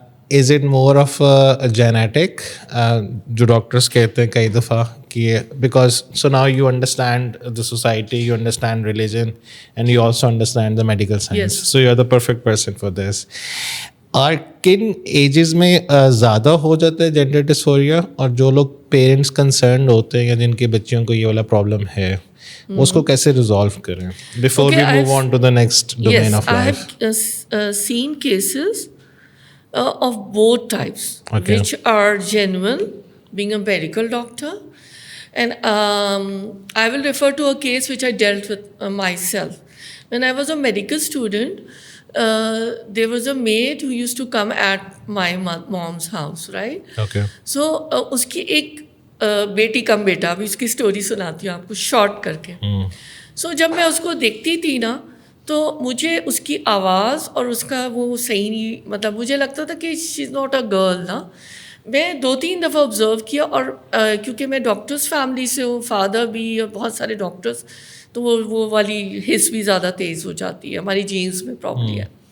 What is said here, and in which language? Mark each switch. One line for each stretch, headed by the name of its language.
English: is it more of genetic
Urdu: جو doctors کہتے ہیں کئی دفعہ کہ
English: Because so now you understand the society, you understand religion and you also understand the medical science, so you are the perfect person for this.
Urdu: اور کن edges میں زیادہ ہو جاتا ہے جینڈر ڈسفوریا, اور جو لوگ پیرنٹس کنسرنڈ ہوتے ہیں یا جن کے بچوں کو یہ والا پرابلم ہے اس کو کیسے ریزالو کریں
English: Before we move on to the next domain of life? Yes, I have seen cases of both types, which are genuine, being a medical doctor. And I will refer to a case which I dealt with myself. When I was a medical student, there was a maid who used to come at my mom's house, right? Okay.
Urdu: So uski ek بیٹی کم بیٹا, ابھی اس کی story سناتی ہوں آپ کو short کر کے. سو جب میں اس کو دیکھتی تھی نا تو مجھے اس کی آواز اور اس کا وہ صحیح نہیں, مطلب مجھے لگتا تھا کہ
English: she is not a girl
Urdu: نا. میں 2-3 دفعہ آبزرو کیا, اور کیونکہ میں ڈاکٹرس فیملی سے ہوں, فادر بھی اور بہت سارے ڈاکٹرس, تو وہ والی حس بھی زیادہ تیز ہو جاتی ہے, ہماری جینس میں پرابلم ہے.